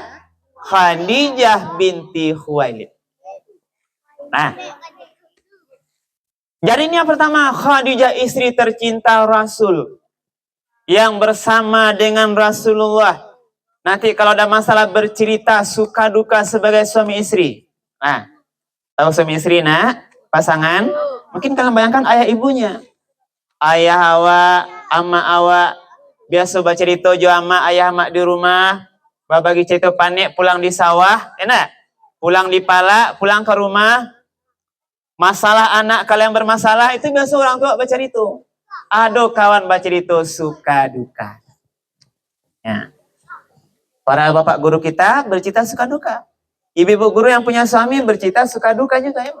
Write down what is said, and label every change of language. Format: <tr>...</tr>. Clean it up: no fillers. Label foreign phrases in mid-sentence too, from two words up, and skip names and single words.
<id>Khadijah binti Khuwailid. Nah, jadi ini yang pertama, Khadijah istri tercinta Rasul yang bersama dengan Rasulullah. Nanti kalau ada masalah bercerita suka duka sebagai suami istri. Nah, tahu suami istri nak? Pasangan? Mungkin kalian bayangkan ayah ibunya.</id> <min>Ayah awak, ama awak, biasa baca cerita jo ama ayah mak di rumah, babagi cerita panik pulang di sawah, enak?</min> <id>Pulang di pala, pulang ke rumah, masalah anak kalian bermasalah, itu biasa orang tua baca itu. Aduh kawan baca itu suka duka. Ya. Para bapak guru kita bercerita suka duka. Ibu-ibu guru yang punya suami bercerita suka duka juga ya.</id>